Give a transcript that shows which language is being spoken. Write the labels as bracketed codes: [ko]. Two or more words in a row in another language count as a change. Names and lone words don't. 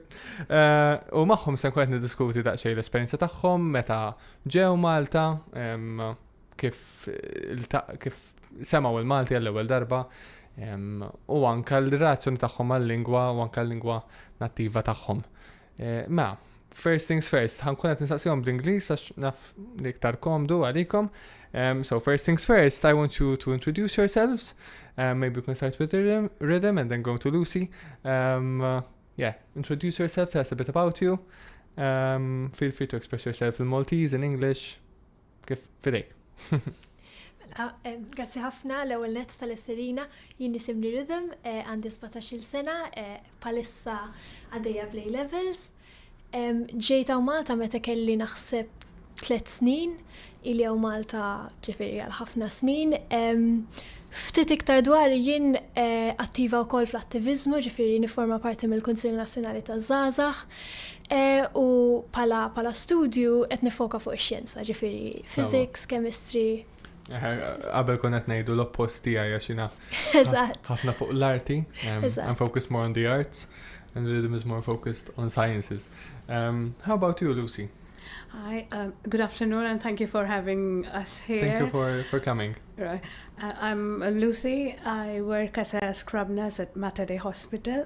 [mt] U magħhom se nkun qed niddiskuti daqsxejn l-esperjenza tagħhom meta ġew Malta, kif semgħu il-Malti għall-ewwel darba. U anka l-relazzjoni tagħhom mal-lingwa u anka l-lingwa nattiva tagħhom. [en] First things first, [mt] ħankun qed nistaqsihom bl-Ingliż għax naf li iktar komdu għalikom. [en] So first things first, I want you to introduce yourselves. Maybe we can start with Rhythm and then go to Lucy. Introduce yourself, tell us a bit about you. Feel free to express yourself in Maltese, in English. [mt] Kif fidejk. Grazzi ħafna l-ewwel nett tal-istedina, jien nisimni Rhythm, għandi 17-il sena, palissa għaddejja bl- [en] A levels. [mt] Ġejta Malta meta kelli naħseb 3 snin, ili għaw Malta ġifieri għal ħafna snin. Ftit iktar dwar jien attiva wkoll fl-attivizmu, ġifieri niforma parti mill-Kunsill Nazzjonali taż-Żgħażagħ u pala studju qed nifoka fuq ix-xjenza, ġifieri [en] physics, chemistry. [mt] Qabel kon qed ngħidu l-oppost tiegħi għax jiena ħafna fuq l-arti. [en] I'm focused more on the arts and Rhythm is more focused on sciences. How about you, Lucy? Hi, good afternoon and thank you for having us here. Thank you for coming. Right. I'm Lucy. I work as a scrub nurse at Mater Dei Hospital.